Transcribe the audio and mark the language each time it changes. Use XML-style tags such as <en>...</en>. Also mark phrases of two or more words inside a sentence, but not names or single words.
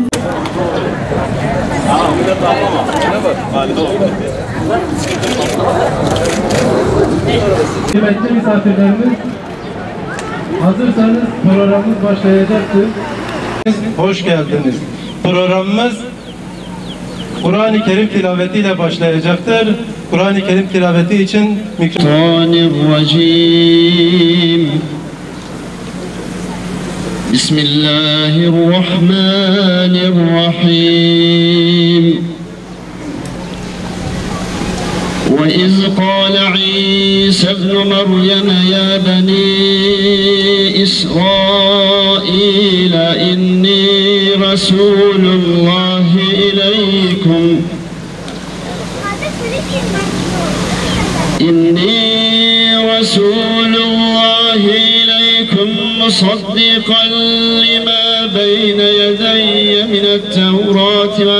<tr>Kıymetli misafirlerimiz, hazırsanız programımız başlayacaktır. Hoş geldiniz. Programımız Kur'an-ı Kerim tilavetiyle başlayacaktır. Kur'an-ı Kerim tilaveti için Mikrofon. Bismillahirrahmanirrahim.</tr> <ar>وإذ قال عيسى ابن مريم يا بني إسرائيل إني رسول الله إليكم مصدقا لما بين يدي من التوراة</ar>